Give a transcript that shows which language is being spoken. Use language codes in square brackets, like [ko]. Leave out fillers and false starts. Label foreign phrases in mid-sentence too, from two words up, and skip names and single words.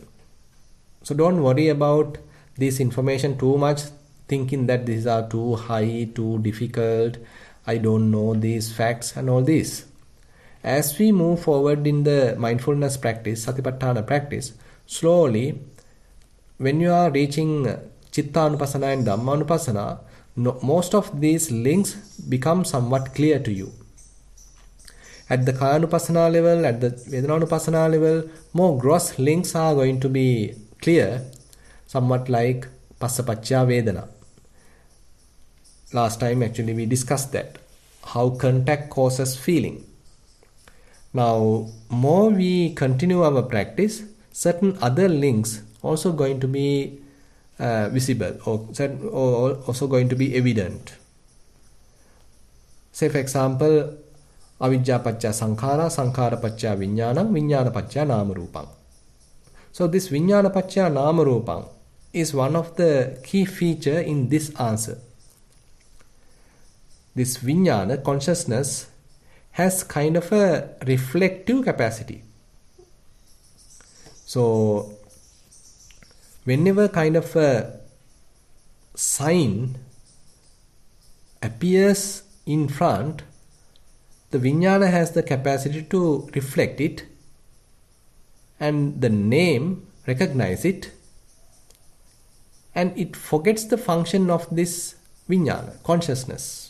[en] So don't worry about this information too much, thinking that these are too high, too difficult, I don't know these facts and all this. As we move forward in the mindfulness practice, satipatthana practice, slowly, when you are reaching chitta-anupassana and dhamma-anupassana, most of these links become somewhat clear to you. At the Kayanupassana level, at the Vedananupassana level, more gross links are going to be clear, somewhat like [pi] Passapaccha Vedana. [en] Last time actually we discussed that, how contact causes feeling. Now, more we continue our practice, certain other links also going to be visible or also going to be evident. Say for example, [pi] avijja pacca sankhara, sankhara pacca vijnanam, vijnana pacca nama rupam. [en] So this [pi] vijnana pacca nama rupam [en] is one of the key feature in this answer. This vijnana, consciousness, has kind of a reflective capacity. So whenever kind of a sign appears in front, the vijnana has the capacity to reflect it and the name recognize it, and it forgets the function of this vijnana, consciousness.